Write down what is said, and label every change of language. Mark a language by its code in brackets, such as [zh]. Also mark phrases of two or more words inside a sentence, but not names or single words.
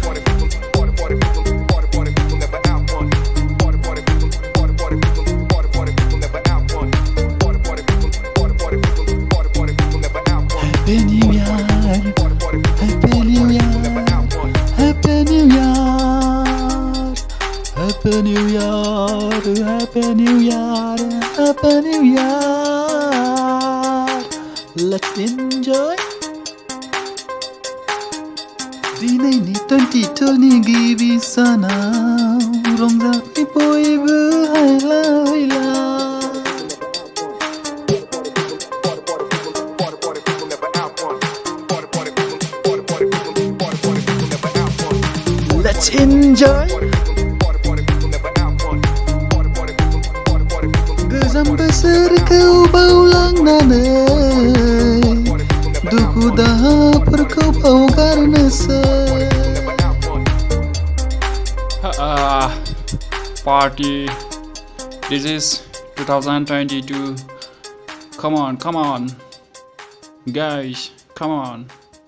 [en] Happy New Year, Happy New Year, Happy New Year, Happy New Year, Happy New Year, Happy New Year. Let's enjoy. [brx] दिनैनि 22 नि गिबि सानाव रंजाबाय बयबो हायला हुइला [en] Let's enjoy. [brx] गोजाम बोसोरखौ बावलांनानै दुखु दाहाफोरखौ बावगारनोसै [en] Party. This is 2022. Come on, guys, come on.